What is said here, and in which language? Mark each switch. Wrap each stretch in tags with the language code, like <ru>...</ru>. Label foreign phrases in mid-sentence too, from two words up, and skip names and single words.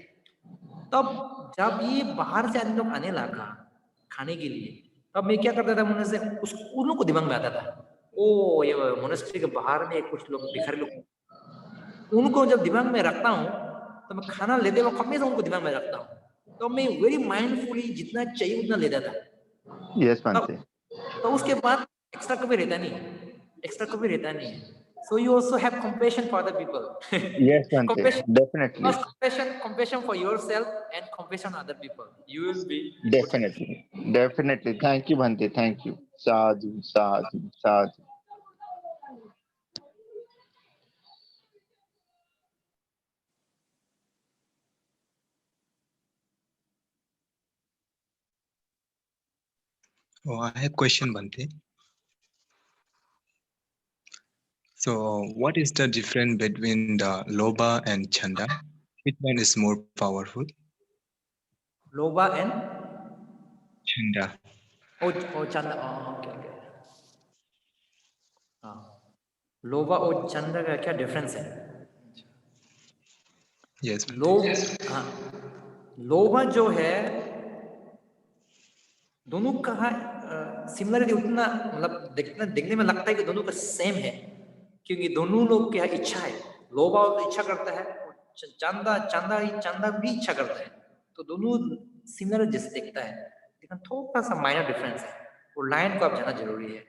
<hi>तब जब ये बाहर से आदमी लोग आने लगा खाने के लिए, तब मैं क्या करता था मुझे से, उन लोगों को दिमाग में आता था, ओ ये मोनेस्ट्री के बाहर में कुछ लोग भिखारी लोग, उनको जब दिमाग में रखता हूँ तो मैं खाना लेते वक्त हमेशा उनको दिमाग में रखता हूँ। तो मैं</hi> <en>very mindfully</en> <hi>जितना चाहिए उतना लेता था।</hi> <en>Yes Bhante.</en> <hi>तो उसके बाद एक्स्ट्रा कभी रहता नहीं है।</hi> <en>So you also have compassion for other people. Yes बनते, Compassion, definitely, not compassion for yourself and compassion on other people. You will be definitely. Thank you Bhante, thank you.</en> <pi>Sadhu, sadhu, sadhu.</pi> <en>Oh, I have question, Bhante. So, what is the difference between the Lobha and Chanda? Which one is more powerful? Lobha and Chanda. oh Chanda. Oh, okay.</en> <hi>हाँ, लोभा और चंदा का क्या डिफरेंस है?</hi> <en>Yes.</en> <hi>लोभा जो है दोनों का सिमिलरिटी उतना मतलब देखने में लगता है कि दोनों का सेम है, क्योंकि दोनों लोग क्या इच्छा है, लोभा इच्छा करता है, चंदा भी इच्छा करता है, तो दोनों सिमिलर जैसे दिखता है, लेकिन थोड़ा सा</hi> <en>minor difference</en> <hi>है, वो लाइन को आप जानना जरूरी है।</hi>